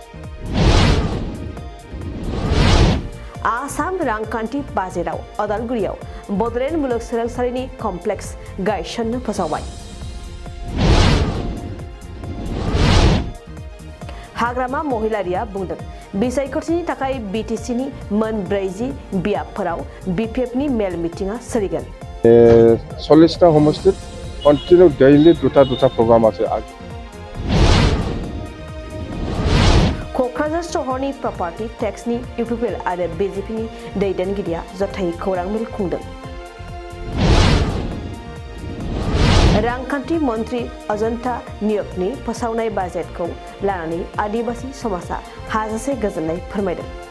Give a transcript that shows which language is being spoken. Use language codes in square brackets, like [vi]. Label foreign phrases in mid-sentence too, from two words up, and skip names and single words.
[brx] आसाम रांखान्थि बाजेटआव अदालगुरियाव बडलेण्ड मुलुगसोलोंसालिनि कमप्लेक्स गायसननो फोसावबाय। हाग्रामा महिलारिया बुंदों बिसायख'थिनि थाखाय बिटिसिनि मोन 40 बियाबफोराव बिपिएफनि मेल मिटिंआ सोलिगोन। [as] 40টা সমষ্টিত [en] continue daily [as] দুটা প্ৰগ্ৰাম আছে। [brx] क'क्राझार सहरनि प्रपार्टी टेक्सनि इउपिपिएल आरो बिजेपिनि दैदेनगिरिया जथायै खौरां मेल खुंदों। रांखान्थि मन्त्रि अजन्ता नियकनि फोसावनाय बाजेटखौ लानानै आदिबासी समाजा हाजासे गोजोननाय फोरमायदों।